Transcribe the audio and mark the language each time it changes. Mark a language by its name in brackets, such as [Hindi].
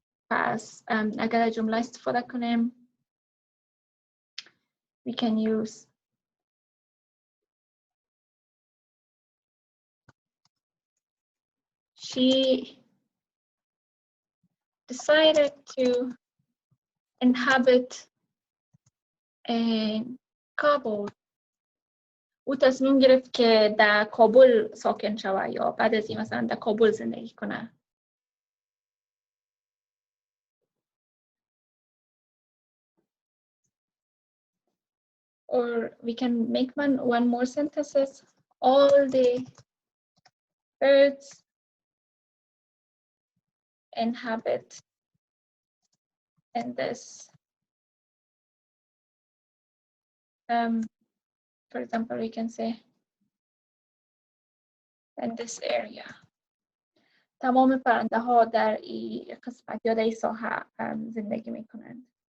[Persian] پس اگر جمله استفاده کنیم [English] we can use she decided to inhabit in Kabul. [Persian] او تصمیم گرفت که در کابل ساکن شود یا بعد از این مثلا در کابل زندگی کنه. [English] Or we can make one more sentences. All the birds inhabit in this. For example, we can say in this area. [Persian] تمام پرنده ها در این قسمت یا در این ساحه زندگی می کنند.